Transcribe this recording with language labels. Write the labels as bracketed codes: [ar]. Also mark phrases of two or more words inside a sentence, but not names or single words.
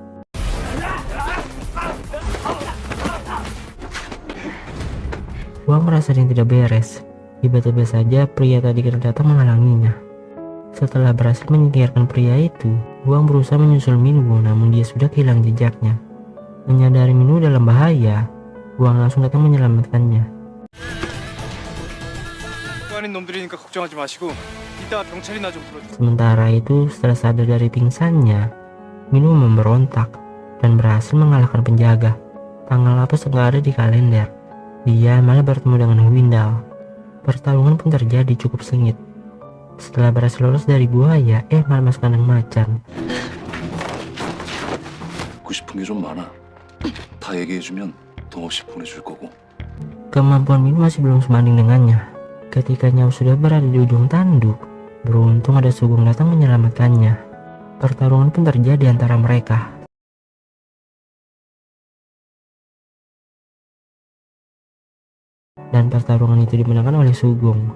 [id] Huang merasa yang tidak beres. Tiba-tiba saja pria tadi kena datang menghalanginya. Setelah berhasil menyingkirkan pria itu, Huang berusaha menyusul Minwoo namun dia sudah kehilangan jejaknya. Menyadari Minwoo dalam bahaya, Huang langsung datang menyelamatkannya. [ko] 아닌 놈들이니까 걱정하지 마시고 이따 병찰이나 좀 불러주세요. [id] Sementara itu, setelah sadar dari pingsannya, Minwoo memberontak dan berhasil mengalahkan penjaga. Tanggal apa nggak ada di kalender. Dia malah bertemu dengan Windal. Pertarungan pun terjadi cukup sengit. Setelah berhasil lolos dari buaya, malah masuk kandang macan. [ko] 듣고 싶은 게 좀 많아. 다 얘기해주면 돈 없이 보내줄 거고. [id] Kemampuan Minwoo masih belum sebanding dengannya. Ketika nyawa sudah berada di ujung tanduk, beruntung ada Sugong datang menyelamatkannya. Pertarungan pun terjadi antara mereka. Dan pertarungan itu dimenangkan oleh Sugong.